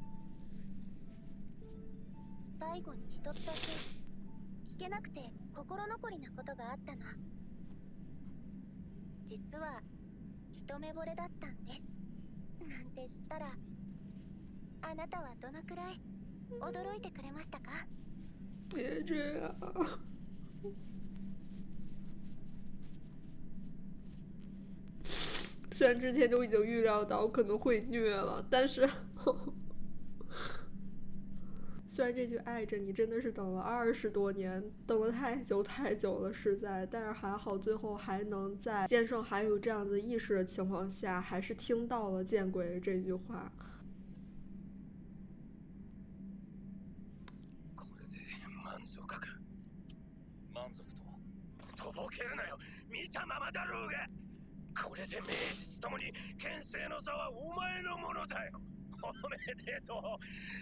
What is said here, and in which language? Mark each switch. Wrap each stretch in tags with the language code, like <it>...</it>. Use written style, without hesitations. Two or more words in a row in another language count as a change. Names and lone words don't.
<ja>最後に一つだけ聞けなくて心残りなことがあったの。実は一目惚れだったんですなんて知ったら、あなたはどのくらい驚いてくれましたか？</ja> <zh>别这样。虽然之前就已经预料到可能会虐了，但是虽然这句爱着你真的是等了20多年，等了太久太久了，实在，但是还好最后还能在剑圣还有这样子意识的情况下，还是听到了见鬼这句话。</zh> <ja>これで満足か。満足とはとぼけるなよ。見たままだろうが。これで名実ともに剣聖の座はお前のものだよ。おめでとう。</ja>